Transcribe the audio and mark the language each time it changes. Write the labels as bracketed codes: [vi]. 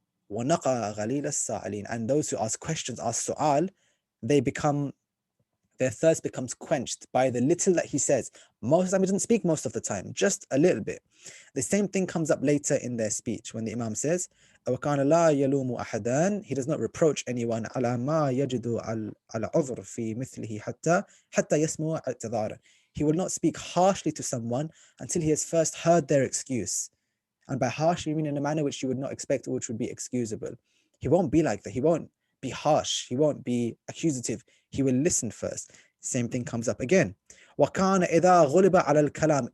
[ar] وَنَقَى غَلِيلَ السَّائِلِينَ, [en] and those who ask questions, ask su'al, they become their thirst becomes quenched by the little that he says. Most of the time, he doesn't speak most of the time, just a little bit. The same thing comes up later in their speech when the Imam says, [ar] وَكَانَ لَا يَلُومُ أَحَدًا. [en] He does not reproach anyone [ar] عَلَى مَا يَجِدُ عَلَى عُذْرٍ فِي مِثْلِهِ حَتَّى يَسْمُعَ اعْتِذَارًا. [en] He will not speak harshly to someone until he has first heard their excuse. And by harsh, you mean in a manner which you would not expect or which would be excusable. He won't be like that. He won't be harsh. He won't be accusative. He will listen first. Same thing comes up again. [ar] وَكَانَ إِذَا غُلِبَ عَلَى الْكَلَامِ.